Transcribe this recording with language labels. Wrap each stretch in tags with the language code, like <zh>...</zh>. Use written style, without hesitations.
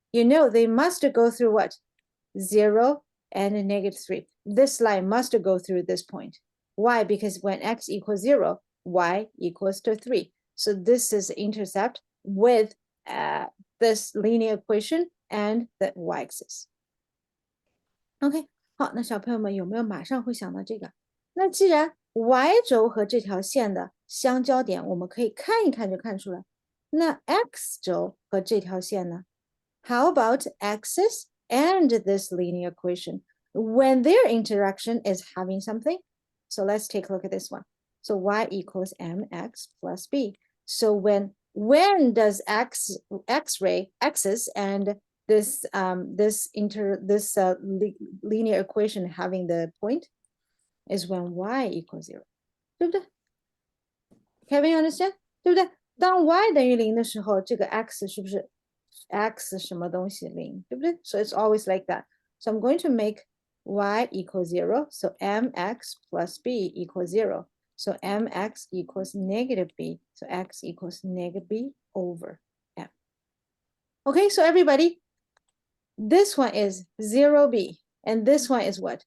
<en>You know they must go through what? 0 and a negative 3. This line must go through this point. Why? Because when x equals 0, y equals to 3. So this is intercept with this linear equation and the y-axis.</en> <zh>OK， 好，那小朋友们有没有马上会想到这个？那既然 y 轴和这条线的相交点，我们可以看一看就看出来。那 x 轴和这条线呢</zh> <en>？How about axis and this linear equation when their interaction is having something? So let's take a look at this one. So y equals mx plus b. So when does x-ray axis and this linear equation having the point is when y equals 0,</en> <zh>对不对</zh> <en>？Kevin, you understand?</en> <zh>对不对？当 y 等于0的时候，这个 x 是不是 x 什么东西0，对不对？</zh> <en>So it's always like that. So I'm going to make y equals 0. So mx plus b equals 0. So mx equals negative b. So x equals negative b over m. Okay, so everybody, this one is 0b. And this one is what?</en>